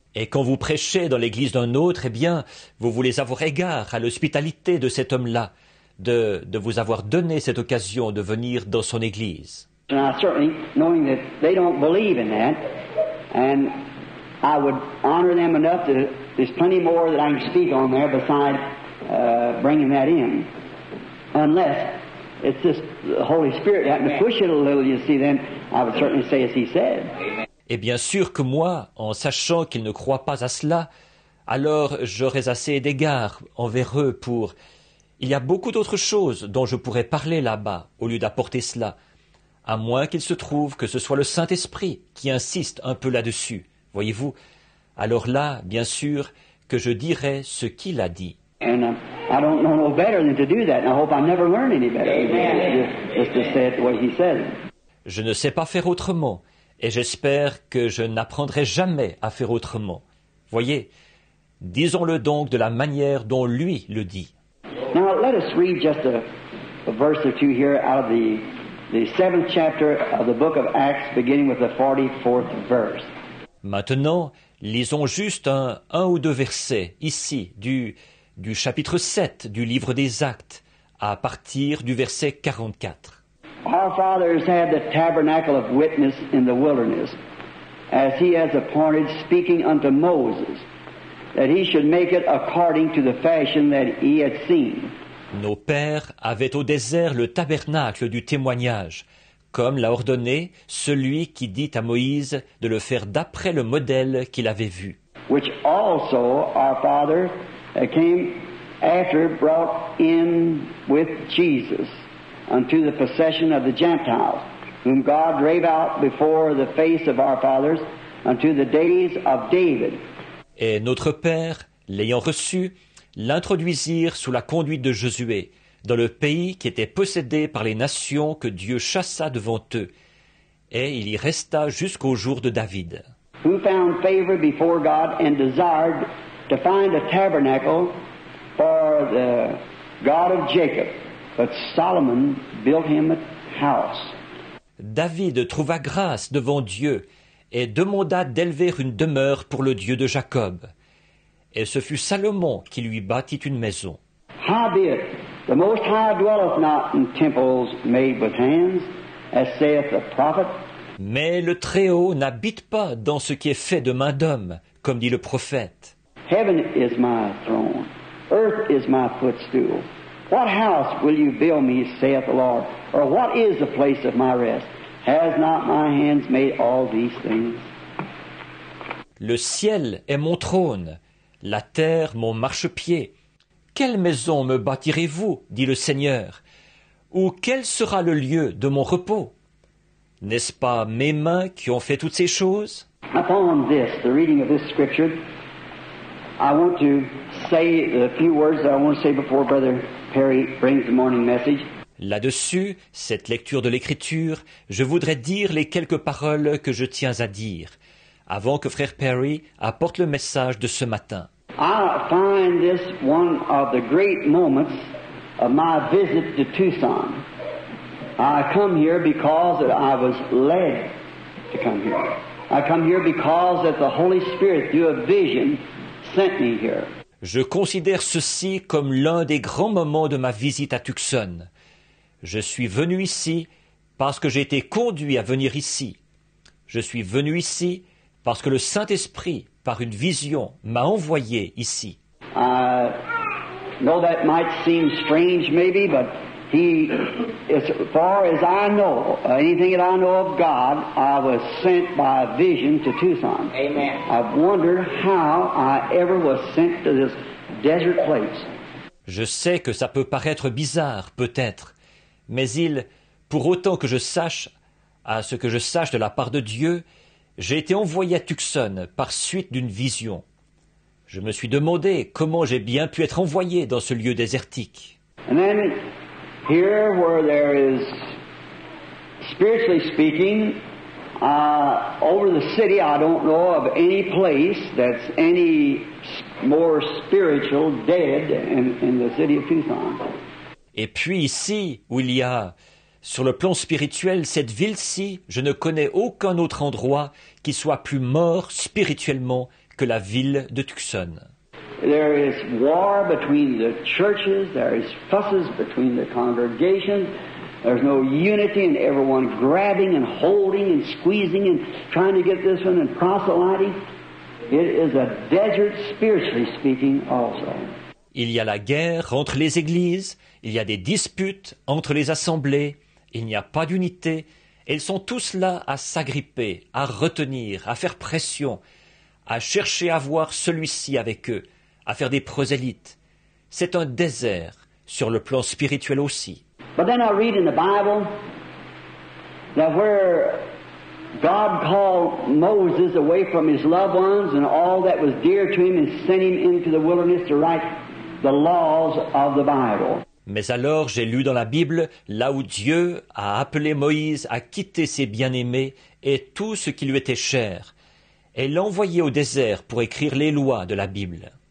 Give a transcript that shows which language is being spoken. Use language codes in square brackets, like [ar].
[fr] Et quand vous prêchez dans l'église d'un autre, eh bien, vous voulez avoir égard à l'hospitalité de cet homme-là, de vous avoir donné cette occasion de venir dans son église. [en] And certainly, knowing that they don't believe in that, and I would honor them enough that there's plenty more that I can speak on there besides bringing that in. Unless it's just the Holy Spirit having to push it a little, you see, then I would certainly say as he said. [fr] Et bien sûr que moi, en sachant qu'ils ne croient pas à cela, alors j'aurais assez d'égard envers eux pour... Il y a beaucoup d'autres choses dont je pourrais parler là-bas, au lieu d'apporter cela, à moins qu'il se trouve que ce soit le Saint-Esprit qui insiste un peu là-dessus, voyez-vous. Alors là, bien sûr, que je dirai ce qu'il a dit. [en] And I don't know no better than to do that, and I hope I never learn any better. Just to say it the way he said it. [fr] Je ne sais pas faire autrement, et j'espère que je n'apprendrai jamais à faire autrement. Voyez, disons-le donc de la manière dont lui le dit. [en] Now let us read just a verse or two here out of the 7th chapter of the book of Acts, beginning with the 44th verse. [fr] Maintenant, lisons juste un ou deux versets, ici, du chapitre 7 du livre des Actes, à partir du verset 44. [en] Our fathers had the tabernacle of witness in the wilderness, as he has appointed, speaking unto Moses, that he should make it according to the fashion that he had seen. [fr] Nos pères avaient au désert le tabernacle du témoignage, comme l'a ordonné celui qui dit à Moïse de le faire d'après le modèle qu'il avait vu. [en] Which also our fathers came after brought in with Jesus unto the possession of the Gentiles, whom God drave out before the face of our fathers unto the days of David. [fr] Et notre père, l'ayant reçu, l'introduisirent sous la conduite de Josué, dans le pays qui était possédé par les nations que Dieu chassa devant eux, et il y resta jusqu'au jour de David. [en] Who found favor before God and desired to find a tabernacle for the God of Jacob, but Solomon built him a house. [fr] David trouva grâce devant Dieu et demanda d'élever une demeure pour le Dieu de Jacob. et ce fut Salomon qui lui bâtit une maison. [en] Howbeit, the Most High dwelleth not in temples made with hands, as saith the prophet. [fr] Mais le Très-Haut n'habite pas dans ce qui est fait de main d'homme, comme dit le prophète. [en] Heaven is my throne, earth is my footstool. What house will you build me, saith the Lord? Or what is the place of my rest? Has not my hands made all these things? [fr] Le ciel est mon trône, la terre mon marchepied. Quelle maison me bâtirez-vous, dit le Seigneur, ou quel sera le lieu de mon repos? N'est-ce pas mes mains qui ont fait toutes ces choses? [en] Upon this, the reading of this scripture, I want to say a few words that I want to say before Brother Perry brings the morning message. [fr] Là-dessus, cette lecture de l'Écriture, je voudrais dire les quelques paroles que je tiens à dire, avant que Frère Perry apporte le message de ce matin. [en] I find this one of the great moments of my visit to Tucson. I come here because that I was led to come here. I come here because that the Holy Spirit, through a vision, sent me here. [fr] Je considère ceci comme l'un des grands moments de ma visite à Tucson. Je suis venu ici parce que j'ai été conduit à venir ici. Je suis venu ici parce que le Saint-Esprit, par une vision, m'a envoyé ici. [en] I know that might seem strange maybe, but He, as far as I know, anything that I know of God, I was sent by a vision to Tucson. Amen. I've wondered how I ever was sent to this desert place. [fr] Je sais que ça peut paraître bizarre, peut-être, mais pour autant que je sache, à ce que je sache de la part de Dieu, j'ai été envoyé à Tucson par suite d'une vision. Je me suis demandé comment j'ai bien pu être envoyé dans ce lieu désertique. [en] And then, here where there is, spiritually speaking, over the city, I don't know of any place that's any more spiritual dead in the city of Tucson. [fr] Et puis ici, où il y a, sur le plan spirituel, cette ville-ci, je ne connais aucun autre endroit qui soit plus mort spirituellement que la ville de Tucson. [en] There is war between the churches, there is fusses between the congregations, there's no unity and everyone grabbing and holding and squeezing and trying to get this one and proselyting. It is a desert spiritually speaking also. [fr] Il y a la guerre entre les églises, il y a des disputes entre les assemblées, il n'y a pas d'unité, et ils sont tous là à s'agripper, à retenir, à faire pression, à chercher à voir celui-ci avec eux, à faire des prosélytes. C'est un désert, sur le plan spirituel aussi. [en] But then I read in the Bible that where God called Moses away from his loved ones and all that was dear to him and sent him into the wilderness to write the laws of the Bible. [fr] Mais alors j'ai lu dans la Bible, là où Dieu a appelé Moïse à quitter ses bien-aimés et tout ce qui lui était cher, et l'a envoyé au désert pour écrire les lois de la Bible.